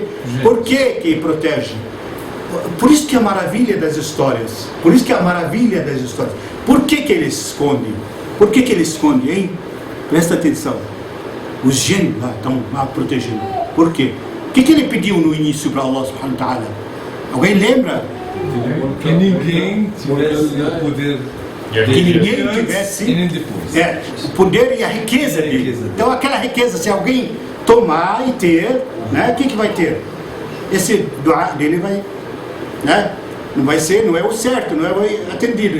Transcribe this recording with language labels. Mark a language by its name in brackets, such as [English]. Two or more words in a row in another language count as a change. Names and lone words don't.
[Portuguese] Por que protege? Por isso que é a maravilha das histórias. Por isso que é a maravilha das histórias. Por que ele se esconde? Por que ele esconde, hein? Presta atenção. Os gênios lá estão lá protegendo. Por quê? O que ele pediu no início para [Arabic] الله سبحانه وتعالى? [Portuguese] Alguém lembra? Que ninguém tivesse o poder. Que ninguém tivesse o poder e a riqueza dele. Então aquela riqueza, se alguém tomar e ter, né, o que vai ter? Esse doa dele vai, né, não é o certo, não é o atendido.